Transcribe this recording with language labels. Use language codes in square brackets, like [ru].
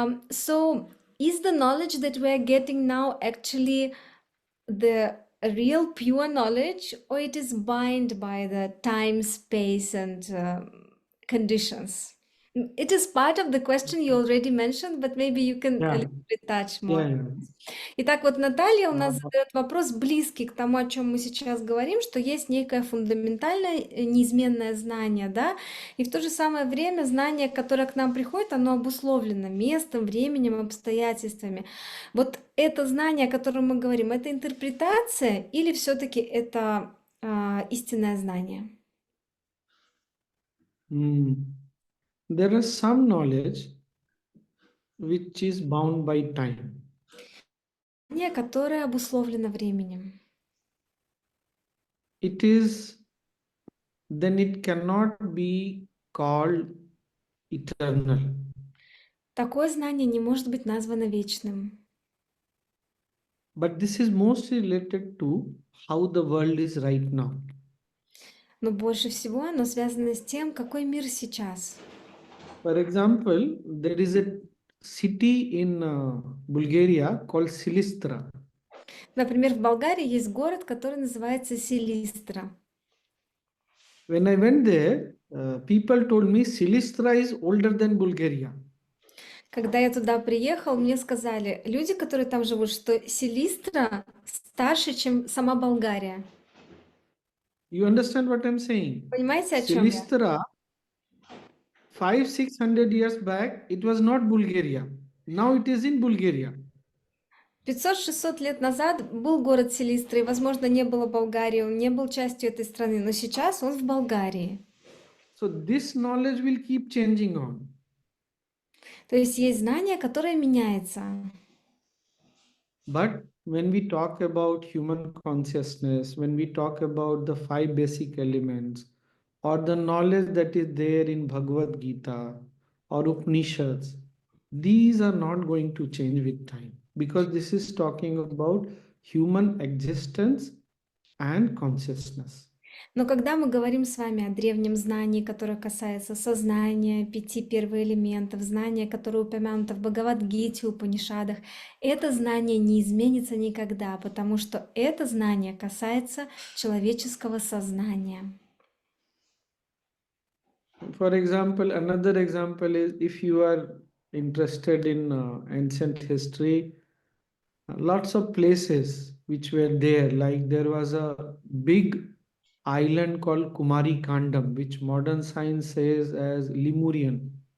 [en] So is the knowledge that we are getting now actually the real pure knowledge, or it is bound by the time, space, and conditions? It is part of the question you already mentioned, but maybe you can a Yeah, little bit touch more. yeah, yeah. [ru] Итак, вот Наталья у нас Uh, задает вопрос, близкий к тому, о чем мы сейчас говорим, что есть некое фундаментальное, неизменное знание, да, и в то же самое время знание, которое к нам приходит, оно обусловлено местом, временем, обстоятельствами. Вот это знание, о котором мы говорим, это интерпретация или все-таки это истинное знание? [en] there is some knowledge which is bound by time. [ru] Знание, которое обусловлено временем. [en] It is, then it cannot be called eternal. [ru] Такое знание не может быть названо вечным. [en] But this is mostly related to how the world is right now. [ru] Но больше всего оно связано с тем, какой мир сейчас. [en] For example, there is a city in Bulgaria called Silistra. [ru] Например, в Болгарии есть город, который называется Силистра. [en] When I went there, people told me Silistra is older than Bulgaria. [ru] Когда я туда приехал, мне сказали, люди, которые там живут, что Силистра старше, чем сама Болгария. [en] You understand what I'm saying? [ru] Понимаете, о чем я? [en] Silistra, 500-600 years back, it was not Bulgaria. Now it is in Bulgaria. [ru] 500-600 лет назад был город Силистра, и, возможно, не было Болгарии, он не был частью этой страны, но сейчас он в Болгарии. [en] So this knowledge will keep changing on. [ru] То есть есть знание, которое меняется. [en] But when we talk about human consciousness, when we talk about the 5 basic elements, or the knowledge that is there in Bhagavad Gita or Upanishads, these are not going to change with time because this is talking about human existence and consciousness. [ru] Но когда мы говорим с вами о древнем знании, которое касается сознания, 5 первоэлементов, знания, которое упомянуто в Бхагавад-гите, Упанишадах, это знание не изменится никогда, потому что это знание касается человеческого сознания. [en] For example, another example is if you are interested in ancient history, lots of places which were there, like there was a big island called Kumari Kandam, which modern science says as Lemurian.